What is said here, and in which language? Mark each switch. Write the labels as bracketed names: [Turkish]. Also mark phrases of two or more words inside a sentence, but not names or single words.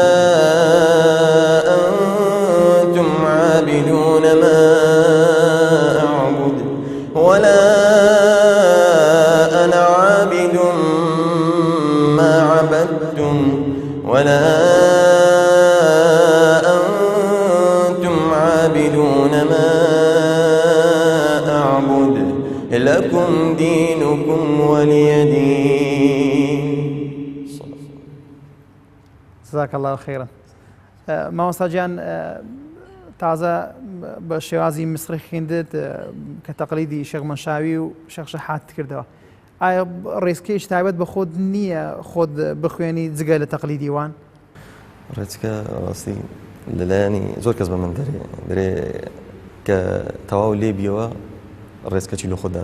[Arabic] أنتم عابدون ما أعبد ولا أنا عابد ما عبدتم ولا أنتم عابدون ما أعبد لكم دينكم ولي دين. جزاك الله خيرا. [Central Kurdish] مامۆستا گیان تازە بە شێوازی میسری خوێندت کە تەقلیدی شێخ مەنشاوی و شێخ شەحات کردەوە. ئایا ڕێزکەیەکی تایبەت بە خۆت نییە خۆت بخوێنی جگە لە تەقلیدی وان؟ ڕێچکە ڕاستی لەلایەنی زۆر کەس بە من دەرێ کە تەواو لێ بیەوە ڕێزکەچی لە خۆدا